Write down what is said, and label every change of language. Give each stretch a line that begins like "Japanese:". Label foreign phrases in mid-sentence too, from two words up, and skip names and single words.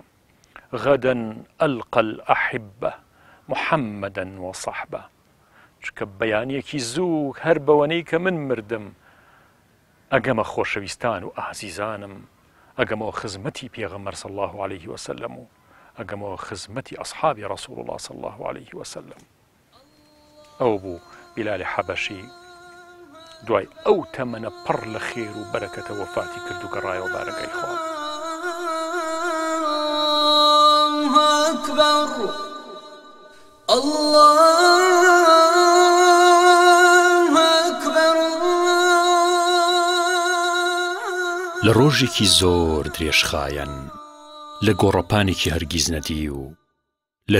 Arabic: غەدەن ئەلقە الئەحیبە محەممەدەن وەصەحبە،
Central Kurdish: چکە بەیانیەکی زوو هەر بەوەنەی کە من مردم ئەگەمە خۆشەویستان و ئازیزانم، ئەگەمەوە خزمەتی پێغەمبەر
Arabic: صلی الله عليه وسلم
Central Kurdish: و ئەگەمەوە خزمەتی ئەصحابی
Arabic: ڕەسوڵ الله صلی الله عليه وسلم.
Central Kurdish: ئەو بوو بیلالی حەبەشی دوای ئەو تەمەنە پڕ لە خێر و بەرەکەتە وەفاتی کرد و گەڕایەوە بارەکەی خوا. لە ڕۆژێکی زۆر درێژخایەن، لە گۆڕەپانێکی هەرگیز نەدی و لە